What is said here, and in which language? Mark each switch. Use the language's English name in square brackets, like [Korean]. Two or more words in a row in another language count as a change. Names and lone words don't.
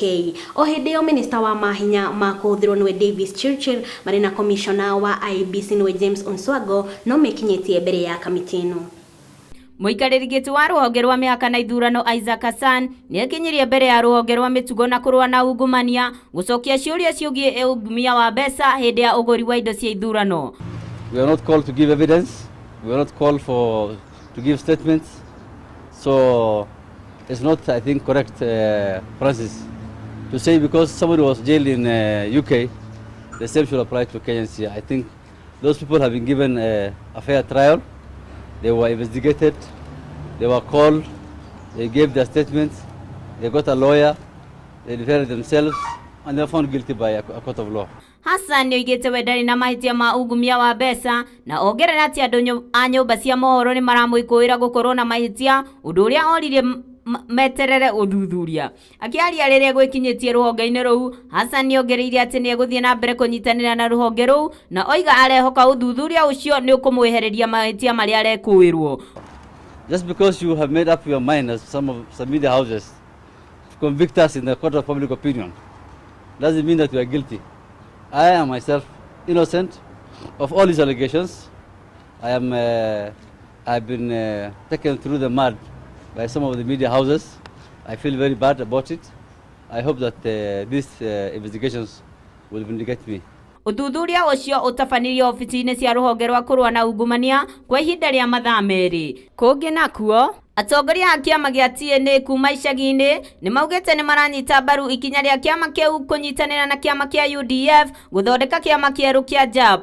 [Kikuyu] O hindi yo minister wa mahinya kuthirwo niwe Davis Churchill marina commissioner wa IEBC niwe James Onswago no mekinyetie mbere ya kamiti ino. Muikarĩrigiti wa ruhonge rwa mĩhaka na ithurano Isaac Hassan ni ekinyirie mbere ya ruhonge rwa mĩtugo na kurwa na ungumania gucokia ciuria ciugie ungumia wa mbeca hindi ya uguri wa indo cia ithurano. [English] We are not called to give evidence. We are not called to give statements. So it's not, I think, correct, Francis, to say because somebody was jailed in UK, the same should apply to Kenyans here. I think those people have been given a fair trial. They were investigated, they were called, they gave their statements, they got a lawyer, they defended themselves, and they were found guilty by a court of law. [Kikuyu] Hassan nĩoigĩte we ndarĩ na mahĩtia ma ungumia wa mbeca na ongerera atĩ andũ a nyũmba cia mohoro nĩ maramwĩkũĩra gũkorwo na mahĩtia ũndũ ũrĩa oririe meterere uthuthuria. Akiaria rĩrĩa gwĩkinyĩtie ruhonge-inĩ rũu, Hassan nĩongereire atĩ nĩ egũthiĩ na mbere kũnyitanĩra na ruhonge rũu na oiga arehoka uthuthuria ũcio nĩ ũkũmwehereria mahĩtia marĩa arekũĩrwo. [English] Just because you have made up your mind as some media houses to convict us in the court of public opinion doesn't mean that we are guilty. I am myself innocent of all these allegations. I've been taken through the mud by some of the media houses. I feel very bad about it. I hope that these investigations will vindicate me. [Kikuyu] Uthuthuria ucio utabanirio ofici-inĩ cia ruhonge rwa kurwa na ungumania kwa ihinda rĩa mathaa merĩ. Kũngĩ nakuo Atongoria a kiama gia TNA kuma icagi-inĩ nĩ maugĩte nĩ maranyita mbaru ikinya rĩa kiama kĩu kũnyitanĩra na kiama kĩa UDF gũthondeka kiama kĩerũ kĩa JAP.